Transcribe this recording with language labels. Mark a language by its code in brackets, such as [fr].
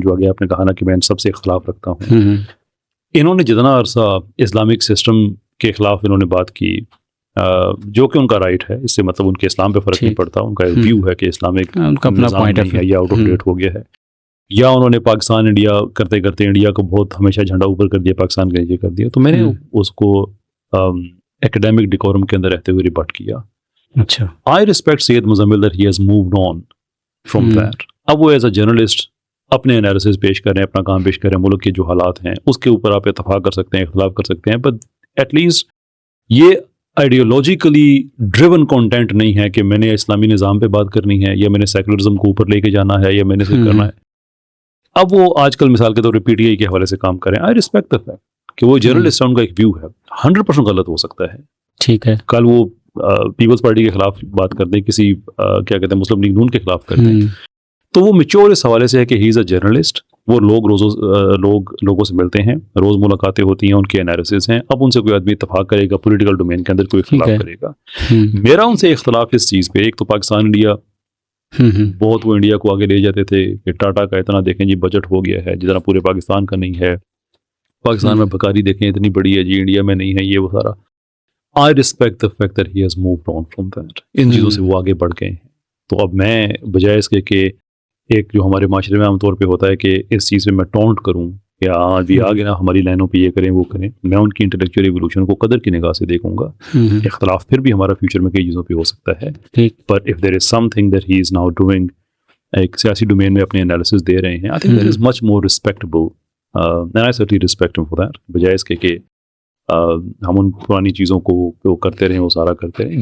[ur] جو آگے آپ نے کہا نا کہ میں ان سب سے اختلاف رکھتا ہوں, انہوں نے جتنا عرصہ اسلامک سسٹم کے خلاف انہوں نے بات کی, جو کہ ان کا رائٹ ہے, اس سے مطلب ان کے اسلام پہ فرق نہیں پڑتا, ان کا ویو ہے کہ اسلامک نظام نہیں ہے یا آؤٹ آف ڈیٹ ہو گیا ہے, یا انہوں نے پاکستان انڈیا کرتے کرتے انڈیا کو بہت ہمیشہ جھنڈا اوپر کر دیا, پاکستان کے نیچے کر دیا. تو میں نے اس کو ایکڈیمک ڈیکورم کے اندر رہتے ہوئے ریبٹ کیا. اچھا, [en] I respect Syed Muzammil that he has moved on from that. [ur] اب وہ [en] as a journalist [ur] اپنے انالیسز پیش کر رہے ہیں, اپنا کام پیش کر رہے ہیں, ملک کے جو حالات ہیں اس کے اوپر آپ اتفاق کر سکتے ہیں, اختلاف کر سکتے ہیں, [en] but at least [ur] یہ آئیڈیولوجیکلی ڈریون کانٹینٹ نہیں ہے کہ میں نے اسلامی نظام پہ بات کرنی ہے یا میں نے سیکولرزم کو اوپر لے کے جانا ہے یا میں نے صرف کرنا ہے. اب وہ آج کل مثال کے طور پہ پی ٹی آئی کے حوالے سے کام کریں, [en] I respect the fact [ur] کہ وہ جرنلسٹ ان کا ایک ویو ہے, 100% غلط ہو سکتا ہے. ٹھیک ہے, کل وہ پیپلز پارٹی کے خلاف بات کرتے ہیں, کسی کیا کہتے ہیں مسلم لیگ نون کے خلاف کرتے ہیں, تو وہ میچور اس حوالے سے ہے کہ [en] He is a journalist. [ur] وہ لوگوں سے ملتے ہیں, روز ملاقاتیں ہوتی ہیں, ان کے انالیسز ہیں. اب ان سے کوئی آدمی اتفاق کرے گا, پولیٹیکل ڈومین کے اندر کوئی اختلاف کرے گا. میرا ان سے اختلاف اس چیز پہ, ایک تو پاکستان انڈیا بہت وہ انڈیا کو آگے لے جاتے تھے کہ ٹاٹا کا اتنا دیکھیں جی بجٹ ہو گیا ہے جتنا پورے پاکستان کا نہیں ہے, پاکستان میں بکاری دیکھیں اتنی بڑی ہے جی, انڈیا میں نہیں ہے, یہ وہ سارا. [en] I respect the fact that he has moved on from that. [ur] ان چیزوں سے وہ آگے بڑھ گئے ہیں. تو اب میں بجائے اس کے کہ ایک جو ہمارے معاشرے میں عام طور پہ ہوتا ہے کہ اس چیز میں میں ٹونٹ کروں کہ بھی آگے نا ہماری لائنوں پہ یہ کریں وہ کریں, میں ان کی انٹلیکچوئل ایوولوشن کو قدر کی نگاہ سے دیکھوں گا. اختلاف پھر بھی ہمارا فیوچر میں کئی چیزوں پہ ہو سکتا ہے, [en] but if there is some thing that he is now doing, [ur] ایک سیاسی ڈومین میں اپنے انالیسس دے رہے ہیں, [en] I think that is much more respectable and I certainly respect him for that, [ur] بجائے اس کے کہ ہم ان پرانی چیزوں کو کرتے رہیں, وہ سارا کرتے رہیں.